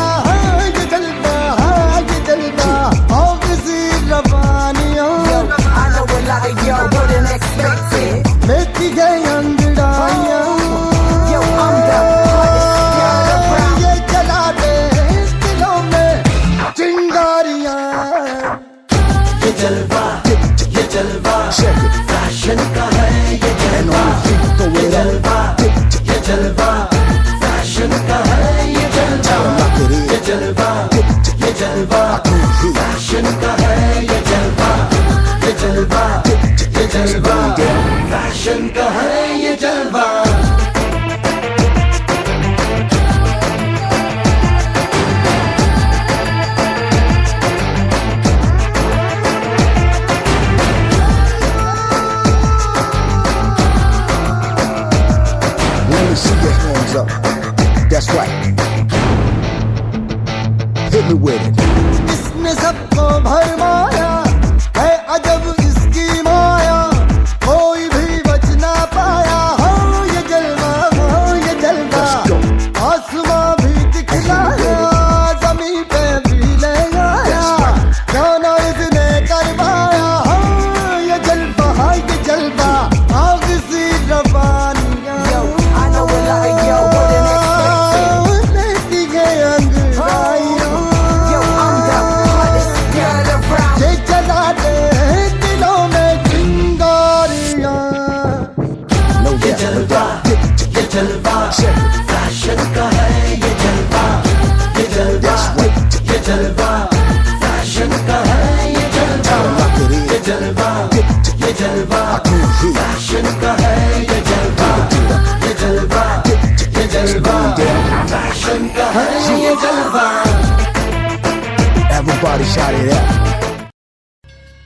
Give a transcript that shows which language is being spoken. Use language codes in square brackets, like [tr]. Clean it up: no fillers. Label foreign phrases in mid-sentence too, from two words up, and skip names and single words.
[hi] ये जलवा, आओ किसी रवानियों लेती गई अंगड़ाइयां. ये जला दे दिलों में चिंगारियां. ये जलवा [en] Check it. [hi] फैशन का है ये And जलवा, [en] on the feet, throw it up. [hi] ये जलवा फैशन का है ये [en] Tell them [hi] जलवा, [en] like it is. [hi] ये जलवा [en] I can't hear. [hi] फैशन का है ये जलवा, ये जलवा फैशन का है ये जलवा. [en] Let me see your hands up. That's right. Hit me with it. [hi] इसने सबको भरमाया है अजब इसकी माया, कोई भी बच ना पाया. हो ये जलवा, [en] Let's go. [hi] आसमां भी दिखलाया, जमीन पे भी ले आया, गाना इसने करवाया. हो ये जलवा, आग सी रवानियां लेती गई अंगड़ाइयां. ये जला दे दिलों में चिंगारियां. [en] No doubt. [hi] ये जलवा [en] Check it. [hi] फैशन का है ये जलवा, ये जलवा फैशन का है ये [en] Tell them [hi] जलवा, [en] like it is. [hi] ये जलवा [en] I can't hear. [hi] फैशन का है ये जलवा, ये जलवा फैशन का है ये जलवा. [en] Everybody shout it out.